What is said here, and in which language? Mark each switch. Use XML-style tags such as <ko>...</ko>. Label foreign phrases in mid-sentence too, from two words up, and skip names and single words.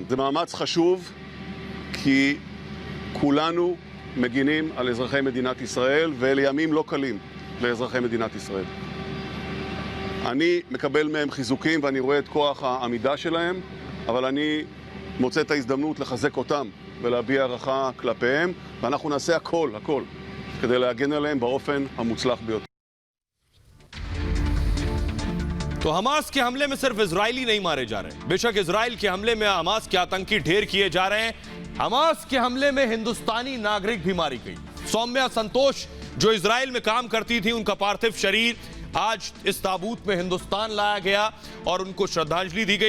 <he>זה מאמץ חשוב כי כולנו מגינים על אזרחי מדינת ישראל, ואלה ימים לא קלים לאזרחי מדינת ישראל. אני מקבל מהם חיזוקים ואני רואה את כוח העמידה שלהם, אבל אני מוצא את ההזדמנות לחזק אותם ולהביע הערכה כלפיהם, ואנחנו נעשה הכל כדי להגן עליהם באופן המוצלח ביותר.</he> <hi>तो हमास के हमले में सिर्फ इजरायली नहीं मारे जा रहे, बेशक इजराइल के हमले में हमास के आतंकी ढेर किए जा रहे हैं। हमास के हमले में हिंदुस्तानी नागरिक भी मारी गई। सौम्या संतोष जो इजराइल में काम करती थी, उनका पार्थिव शरीर आज इस ताबूत में हिंदुस्तान लाया गया और उनको श्रद्धांजलि दी गई।</hi>